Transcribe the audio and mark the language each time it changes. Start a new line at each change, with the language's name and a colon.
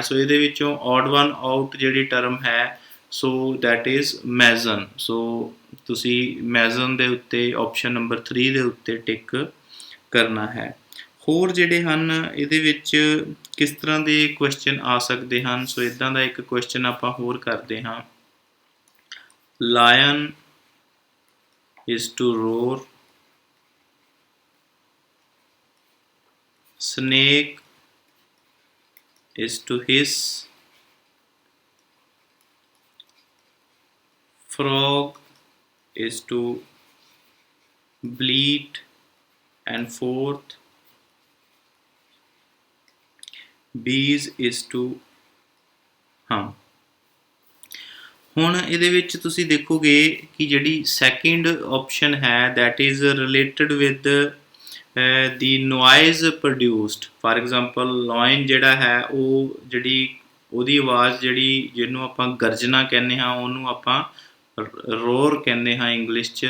Punjabi: ਸੋ ਇਹਦੇ ਵਿੱਚੋਂ ਔਡ one out ਜਿਹੜੀ ਟਰਮ ਹੈ
English: So that is mason.
Punjabi: ਸੋ ਤੁਸੀਂ ਮੈਜ਼ਨ ਦੇ ਉੱਤੇ ਆਪਸ਼ਨ ਨੰਬਰ 3 ਦੇ ਉੱਤੇ ਟਿਕ ਕਰਨਾ ਹੈ। ਹੋਰ ਜਿਹੜੇ ਹਨ ਇਹਦੇ ਵਿੱਚ ਕਿਸ ਤਰ੍ਹਾਂ ਦੇ ਕੁਐਸਚਨ ਆ ਸਕਦੇ ਹਨ? ਸੋ ਇੱਦਾਂ ਦਾ ਇੱਕ ਕੁਐਸਚਨ ਆਪਾਂ ਹੋਰ ਕਰਦੇ ਹਾਂ।
English: Lion is to roar, snake is to hiss, frog is to bleat, and fourth bees is to hum।
Punjabi: ਹੁਣ ਇਹਦੇ ਵਿੱਚ ਤੁਸੀਂ ਦੇਖੋਗੇ ਕਿ ਜਿਹੜੀ ਸੈਕਿੰਡ ਆਪਸ਼ਨ ਹੈ
English: That is related with the noise produced.
Punjabi: For example line ਜਿਹੜਾ ਹੈ ਉਹ ਜਿਹੜੀ ਉਹਦੀ ਆਵਾਜ਼ ਜਿਹੜੀ ਜਿਹਨੂੰ ਆਪਾਂ ਗਰਜਨਾ ਕਹਿੰਦੇ ਹਾਂ ਉਹਨੂੰ ਆਪਾਂ ਰੋਰ ਕਹਿੰਦੇ ਹਾਂ ਇੰਗਲਿਸ਼ 'ਚ।